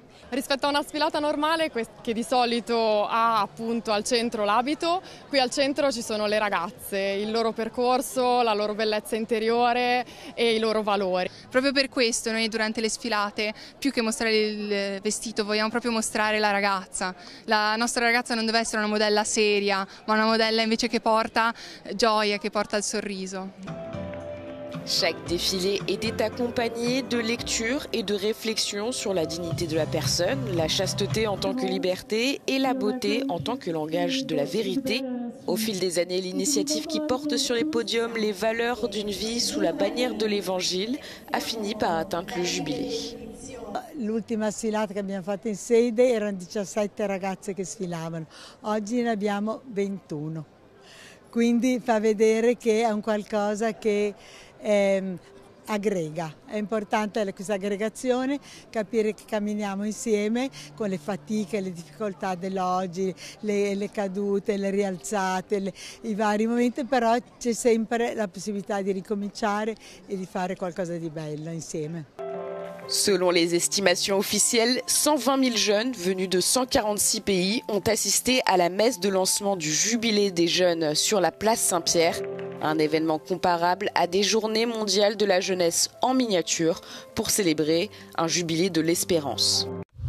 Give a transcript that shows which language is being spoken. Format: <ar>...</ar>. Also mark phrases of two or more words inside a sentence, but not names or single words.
<it>Rispetto a una sfilata normale che di solito ha appunto al centro l'abito, qui al centro ci sono le ragazze, il loro percorso, la loro bellezza interiore e i loro valori. Proprio per questo noi durante le sfilate, più che mostrare il vestito, vogliamo proprio mostrare la ragazza. La nostra ragazza non deve essere una modella seria, ma una modella invece che porta gioia, che porta il sorriso.</it> <fr>Chaque défilé était accompagné de lectures et de réflexions sur la dignité de la personne, la chasteté en tant que liberté et la beauté en tant que langage de la vérité. Au fil des années, l'initiative qui porte sur les podiums les valeurs d'une vie sous la bannière de l'Évangile a fini par atteindre le jubilé.</fr> <it>L'ultima sfilata che abbiamo fatto in sede erano 17 ragazze che sfilavano, oggi ne abbiamo 21. Quindi fa vedere che è un qualcosa che aggrega, è importante questa aggregazione, capire che camminiamo insieme con le fatiche, le difficoltà dell'oggi, le cadute, le rialzate, i vari momenti, però c'è sempre la possibilità di ricominciare e di fare qualcosa di bello insieme.</it> <fr>Selon les estimations officielles, 120 000 jeunes venus de 146 pays ont assisté à la messe de lancement du Jubilé des jeunes sur la place Saint-Pierre, un événement comparable à des journées mondiales de la jeunesse en miniature pour célébrer un jubilé de l'espérance.</fr>